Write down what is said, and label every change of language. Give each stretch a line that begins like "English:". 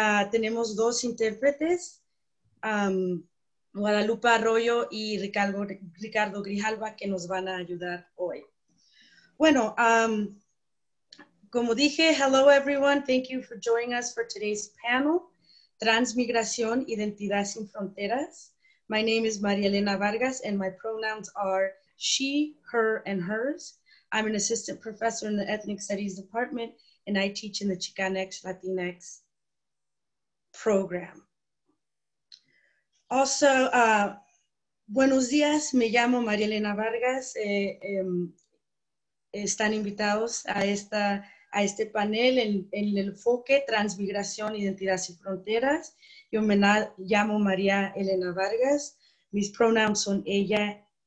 Spanish: Tenemos dos intérpretes, Guadalupe Arroyo y Ricardo Grijalva, que nos van a ayudar hoy. Bueno, como dije,
English: hello everyone, thank you for joining us for today's panel.
Spanish: Transmigración, Identidad Sin Fronteras.
English: My name is Maria Elena Vargas and my pronouns are she, her, and hers. I'm an assistant professor in the Ethnic Studies Department and I teach in the Chicanx Latinx program.
Spanish: Also, buenos días, me llamo Maria Elena Vargas. Están invitados a este panel en el enfoque Transmigración, Identidad Sin Fronteras. Yo me llamo María Elena Vargas. Mis pronombres son ella.